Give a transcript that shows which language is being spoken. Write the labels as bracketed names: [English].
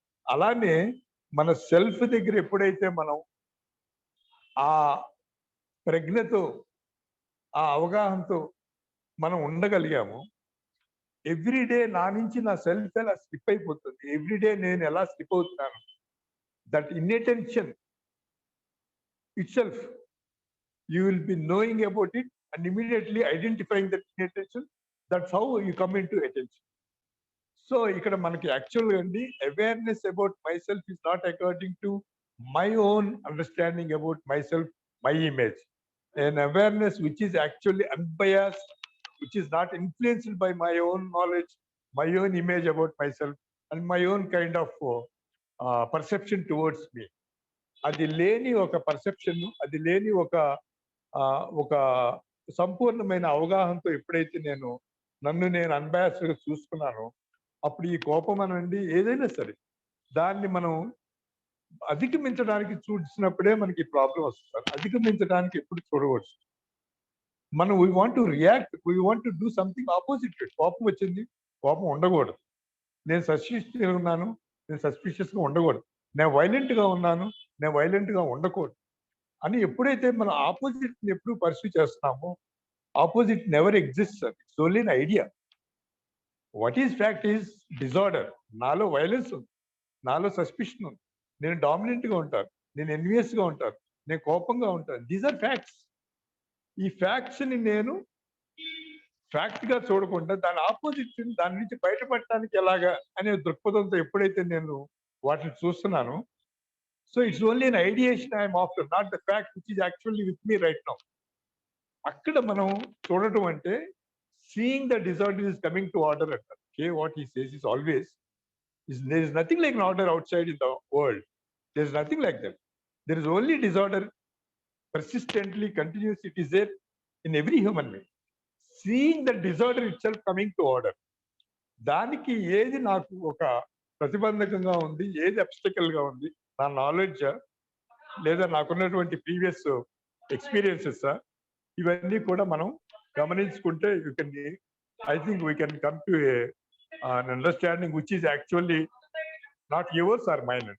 [Telugu] అలానే మన సెల్ఫ్ దగ్గర ఎప్పుడైతే మనం ఆ ప్రజ్ఞతో ఆ అవగాహనతో మనం ఉండగలిగాము, ఎవ్రీడే నా నుంచి నా సెల్ఫ్ ఎలా స్లిప్ అయిపోతుంది, ఎవ్రీడే నేను ఎలా స్లిప్ అవుతున్నాను, that inattention it self [English] you will be knowing about it and immediately identifying that inattention. That's how you come into attention. So [Telugu] ikkada manaki actually andi [English] awareness about myself is not according to my own understanding about myself, my image. An awareness which is actually unbiased, which is not influenced by my own knowledge, my own image about myself and my own kind of perception towards me. [Telugu] అది లేని ఒక perception, అది లేని ఒక సంపూర్ణమైన అవగాహనతో ఎప్పుడైతే నన్ను నేను అన్బయాస్డ్గా చూసుకున్నానో అప్పుడు ఈ కోపం అనండి ఏదైనా సరే దాన్ని మనం అధిగమించడానికి చూసినప్పుడే మనకి ప్రాబ్లం వస్తుంది. అధిగమించడానికి ఎప్పుడు చూడవచ్చు. మనం [English] We want to react, we want to do something opposite. [Telugu] కోపం వచ్చింది, కోపం ఉండకూడదు. నేను సస్పిషియస్గా ఉన్నాను, నేను సస్పిషియస్గా ఉండకూడదు. నేను వైలెంట్గా ఉన్నాను, నేను వైలెంట్గా ఉండకూడదు అని ఎప్పుడైతే మనం ఆపోజిట్ ఎప్పుడు పర్సూ చేస్తున్నామో, [English] Opposite never exist. It's only an idea. What is fact is disorder. [Telugu] నాలో వైలెన్స్ ఉంది, నాలో సస్పిషన్ ఉంది, నేను డామినెంట్గా ఉంటాను, నేను ఎన్వియస్గా ఉంటాను, నేను కోపంగా ఉంటాను. [English] These are facts. [Telugu] ఈ ఫ్యాక్ట్స్ని నేను ఫ్యాక్ట్గా చూడకుండా దాని ఆపోజిట్ దాని నుంచి బయటపడటానికి ఎలాగా అనే దృక్పథంతో ఎప్పుడైతే నేను వాటిని చూస్తున్నానో, [English] so it's only an ideation I am after, not the fact which is actually with me right now. [Telugu] Akkada manam chodadam ante [English] seeing the disorder is coming to order. Okay, what he says is always there is nothing like an order outside in the world. There is nothing like that. There is only disorder persistently continuous. It is there in every human being. Seeing the disorder itself coming to order, [Telugu] దానికి ఏది నాకు ఒక ప్రతిబంధకంగా ఉంది, ఏది obstacle గా ఉంది, నా knowledge లేదా నాకున్నటువంటి ప్రీవియస్ ఎక్స్పీరియన్సెస్, ఇవన్నీ కూడా మనం గమనించుకుంటే [English] You can, I think we can come to an understanding which is actually not yours or mine.